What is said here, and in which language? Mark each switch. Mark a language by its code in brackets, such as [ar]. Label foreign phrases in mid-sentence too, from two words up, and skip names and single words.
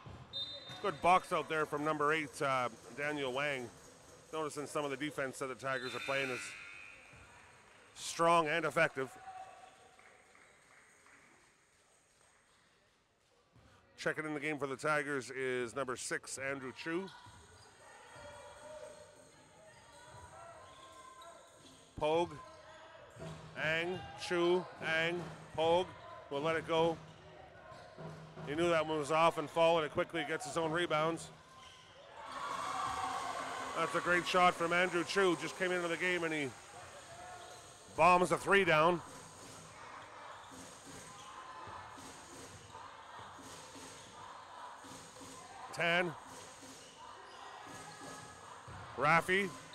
[en] Good box out there from number 8, Daniel Wang. Noticing some of the defense that the Tigers are playing is strong and effective. Checking in the game for the Tigers is number 6, Andrew Chu. Pogue. Ang. Chu. Ang. Pogue. Will let it go. He knew that one was off and fall, and it quickly gets his own rebounds. That's a great shot from Andrew Chu. Just came into the game and he bombs a 3 down. Tan Raffy.